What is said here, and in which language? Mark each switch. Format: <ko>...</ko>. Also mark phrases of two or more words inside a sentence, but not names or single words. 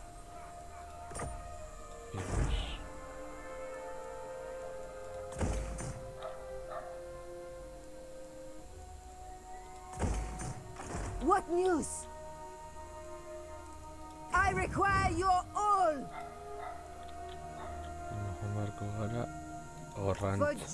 <en>Virus. What news? I require your all</en> <eu>Joan beharko gara.</eu> <en>for</en> <eu>Horrantz.</eu>